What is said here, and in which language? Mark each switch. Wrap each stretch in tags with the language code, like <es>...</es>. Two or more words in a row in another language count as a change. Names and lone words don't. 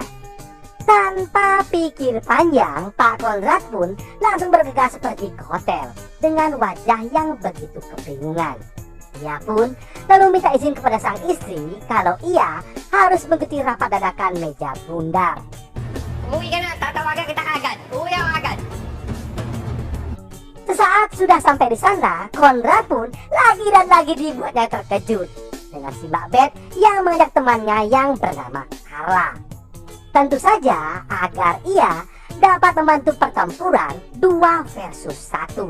<id>Tanpa pikir panjang, Pak Konrad pun langsung bergegas pergi ke hotel dengan wajah yang begitu kebingungan. Ia pun lalu minta izin kepada sang istri kalau ia harus mengikuti rapat dadakan meja bundar.</id> <tl>Umuwi ka na, tatawagan kita kagad. Uwi ako agad.</tl> <id>Sesaat sudah sampai di sana, Konrad pun lagi dan lagi dibuatnya terkejut dengan si Mbak Beth yang mengajak temannya yang bernama Carla. Tentu saja agar ia dapat membantu pertempuran 2 versus 1.</id>